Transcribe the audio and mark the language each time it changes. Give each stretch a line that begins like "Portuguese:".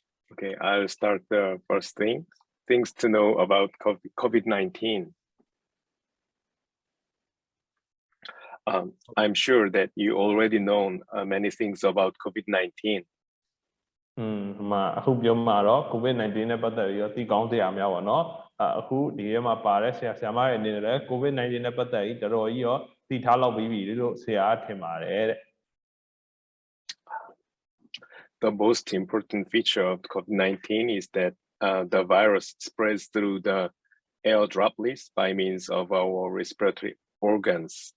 English: Okay, I'll start the first thing. Things to know about COVID-19. I'm sure that you already know many things about COVID-19.
Burmese: အခုပြောမှာတော့ COVID-19 နဲ့ပတ်သက်ပြီးတော့သိကောင်းစရာများပါတော့အခုဒီထဲမှာပါတဲ့ဆရာမတွေအနေနဲ့လည်း COVID-19 နဲ့ပတ်သက်ပြီးတော်တော်ကြီးရောသိထားလောက်ပြီးပြီလို့ဆရာထင်ပါတယ်တဲ့
English: The most important feature of COVID-19 is that the virus spreads through the air droplets by means of our respiratory organs.